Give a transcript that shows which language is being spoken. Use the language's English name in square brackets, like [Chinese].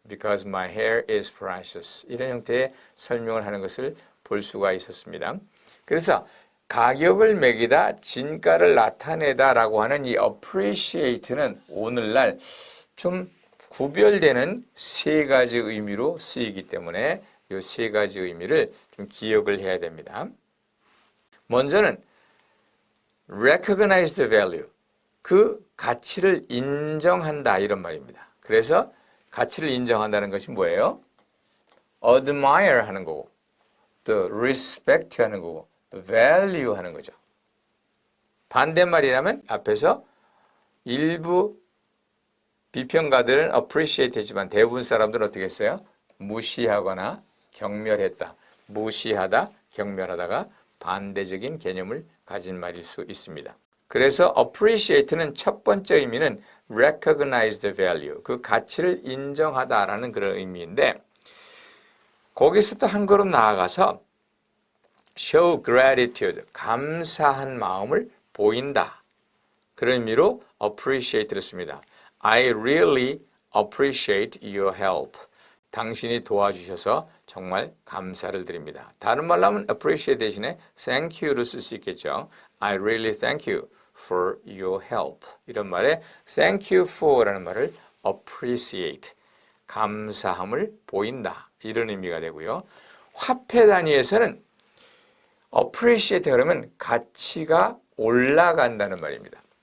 [English] Because my hair is precious. [Korean] 이런 형태의 설명을 하는 것을 볼 수가 있었습니다. 그래서 가격을 매기다, 진가를 나타내다 라고 하는 이 appreciate는 오늘날 좀 구별되는 세 가지 의미로 쓰이기 때문에 이 세 가지 의미를 좀 기억을 해야 됩니다. [English] 먼저는 recognize the value. [Korean] 그 가치를 인정한다 이런 말입니다. 그래서 가치를 인정한다는 것이 뭐예요? admire 하는 거고 또 respect 하는 거고 value 하는 거죠. 반대말이라면 앞에서 일부 비평가들은 appreciate 했지만 대부분 사람들은 어떻게 했어요? 무시하거나 경멸했다. 무시하다, 경멸하다가 반대적인 개념을 가진 말일 수 있습니다. 그래서 appreciate는 첫 번째 의미는 [English] recognize the value, [Korean] 그 가치를 인정하다라는 그런 의미인데 거기서 또 한 걸음 나아가서 [English] show gratitude, [Korean] 감사한 마음을 보인다. 그런 의미로 appreciate를 씁니다. [English] I really appreciate your help. [Korean] 당신이 도와주셔서 정말 감사를 드립니다. 다른 말로 하면 appreciate 대신에 [English] thank you [Korean] 를 쓸 수 있겠죠. [English] I really thank you for your help. [Korean] 이런 말에 [English] thank you for [Korean] 라는 말을 appreciate, 감사함을 보인다. 이런 의미가 되고요. 화폐 단위에서는 appreciate 그러면 가치가 올라간다는 말입니다.